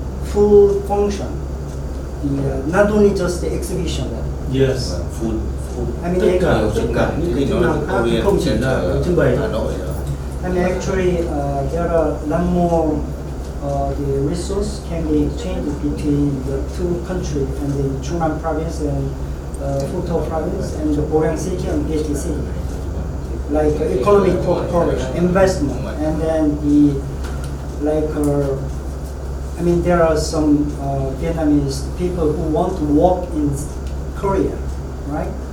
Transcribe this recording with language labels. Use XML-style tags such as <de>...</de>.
<en>Full function, not only just the exhibition. Yes. Food. I mean,</en> <vi>Tất cả những cái chức năng khác không chỉ là trưng bày Hà Nội nữa.</vi> <en>I mean, actually, there are a lot more the resource can be exchanged between the two countries and the Chungnam province and Phuto province and the Goryeo city and Pogodi city. Like economic cooperation, investment, and then I mean, there are some Vietnamese people who want to work in Korea, right?</en>